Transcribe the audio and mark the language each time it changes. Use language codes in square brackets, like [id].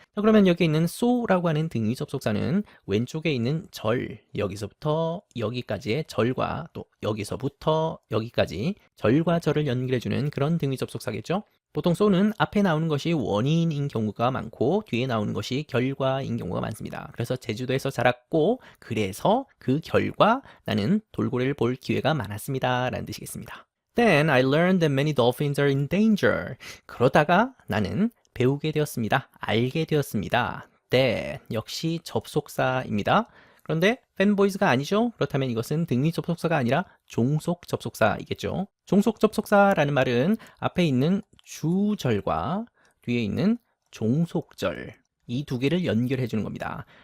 [ko] 자, 그러면 여기 있는 so라고 하는 등위 접속사는 왼쪽에 있는 절, 여기서부터 여기까지의 절과 또 여기서부터 여기까지 절과 절을 연결해 주는 그런 등위 접속사겠죠. 보통 so는 앞에 나오는 것이 원인인 경우가 많고 뒤에 나오는 것이 결과인 경우가 많습니다. 그래서 제주도에서 자랐고 그래서 그 결과 나는 돌고래를 볼 기회가 많았습니다 라는 뜻이겠습니다. [en] Then I learned that many dolphins are in danger. [ko] 그러다가 나는 배우게 되었습니다. 알게 되었습니다. That 역시 접속사입니다. 그런데 fanboys가 아니죠? 그렇다면 이것은 등위 접속사가 아니라 종속 접속사이겠죠. 종속 접속사라는 말은 앞에 있는 주절과 뒤에 있는 종속절 이 두 개를 연결해 주는 겁니다.